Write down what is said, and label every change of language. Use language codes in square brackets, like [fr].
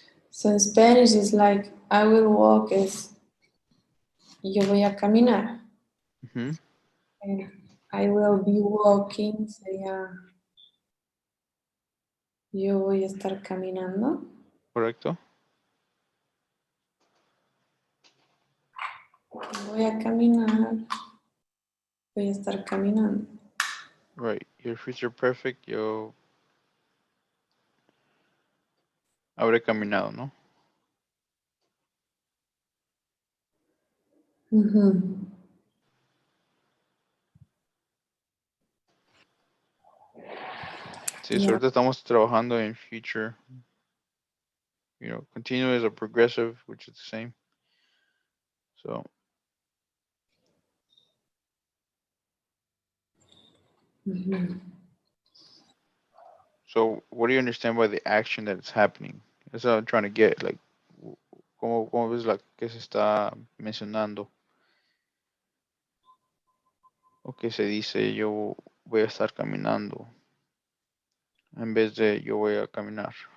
[en] So in Spanish it's like I will walk is [es] yo voy a caminar. Hmm. [en] And I will be walking [es] sería yo voy a estar caminando. Correcto. Voy a caminar. Voy a estar caminando. [en] Right. Your future perfect. [es] Yo habré caminado, ¿no? Mm-hmm. Sí, so [en] Yeah. [es] ahorita estamos trabajando en future. [en] Continuous or progressive, which is the same. So, Mm-hmm. so what do you understand by the action that is happening? That's what I'm trying to get. [es] Like, ¿cómo ves la que se está mencionando? O que se dice yo voy a estar caminando en vez de yo voy a caminar.